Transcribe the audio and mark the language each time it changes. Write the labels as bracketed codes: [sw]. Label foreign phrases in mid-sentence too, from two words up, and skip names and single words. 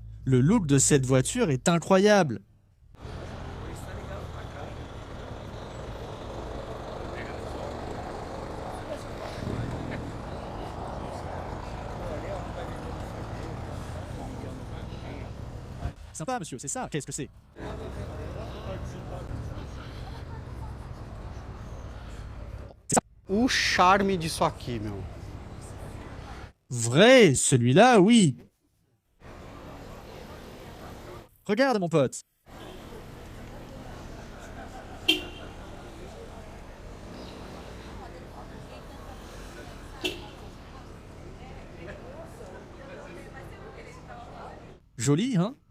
[fr] Le look de cette voiture est incroyable. Sympa, monsieur, c'est ça? Qu'est-ce que c'est? [pt] O charme disso aqui, meu. [fr] Vrai, celui-là, oui. Regarde, mon pote. Joli, hein?